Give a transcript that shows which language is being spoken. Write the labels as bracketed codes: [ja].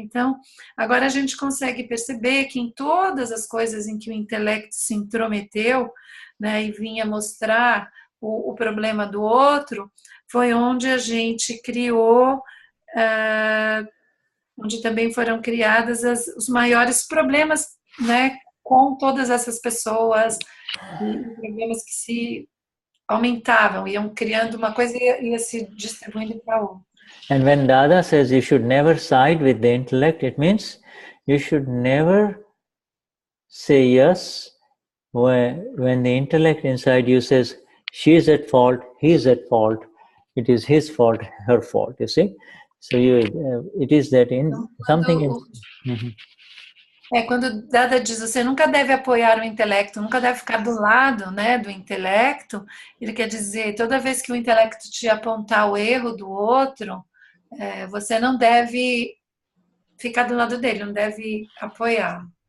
[pt] Então, agora a gente consegue perceber que em todas as coisas em que o intelecto se intrometeu, né, e vinha mostrar o problema do outro, foi onde a gente criou, onde também foram criadas os maiores problemas, né, com todas essas pessoas, e problemas que se aumentavam, iam criando uma coisa e ia se distribuindo para outra. [en] And when Dada says you should never side with the intellect, it means you should never say yes when the intellect inside you says she is at fault, he is at fault. it is his fault, her fault, you see. So it is that in something in... [pt] Quando Dada diz, você nunca deve apoiar o intelecto, nunca deve ficar do lado, né, do intelecto, ele quer dizer, toda vez que o intelecto te apontar o erro do outro, você não deve ficar do lado dele, não deve apoiar.